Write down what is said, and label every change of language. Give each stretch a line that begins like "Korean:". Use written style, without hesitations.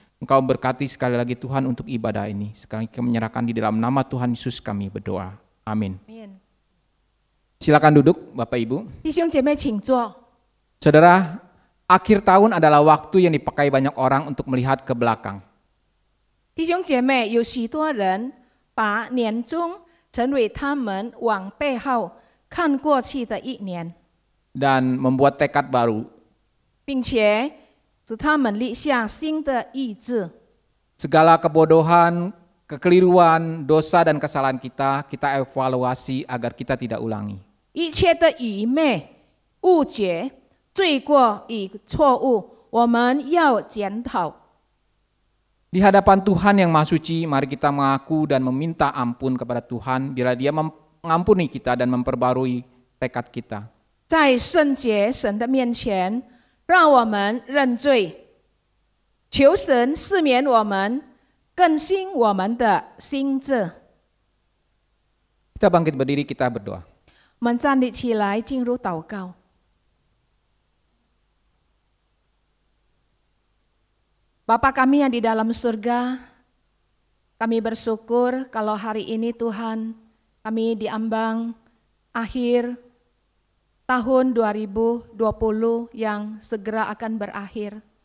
Indonesian: Engkau berkati sekali lagi Tuhan untuk ibadah ini. Sekali lagi menyerahkan di dalam nama Tuhan Yesus kami berdoa. Amin. Silakan duduk Bapak Ibu.
Chinese: 弟兄姐妹请坐。
Indonesian: Saudara, akhir tahun adalah waktu yang dipakai banyak orang untuk melihat ke belakang.
Chinese: 弟兄姐妹，有许多人把年终成为他们往背后看过去的一年，
Indonesian: Dan membuat tekad baru.
Chinese: 并且使他们立下新的意志。
Indonesian: Segala kebodohan, kekeliruan, dosa dan kesalahan kita evaluasi agar kita tidak ulangi.
Chinese: 一切的愚昧、误解、罪过与错误，我们要检讨。
Indonesian: Di hadapan Tuhan yang Maha Suci, mari kita mengaku dan meminta ampun kepada Tuhan bila Dia mengampuni kita dan memperbarui tekad kita.
Chinese: 在圣洁神的面前，让我们认罪，求神赦免我们，更新我们的心智。
Indonesian: Kita bangkit berdiri, kita berdoa.
Chinese: 我们站立起来，进入祷告。
Indonesian: Bapa kami yang di dalam surga, kami bersyukur kalau hari ini Tuhan, kami diambang akhir tahun 2020 yang segera akan berakhir.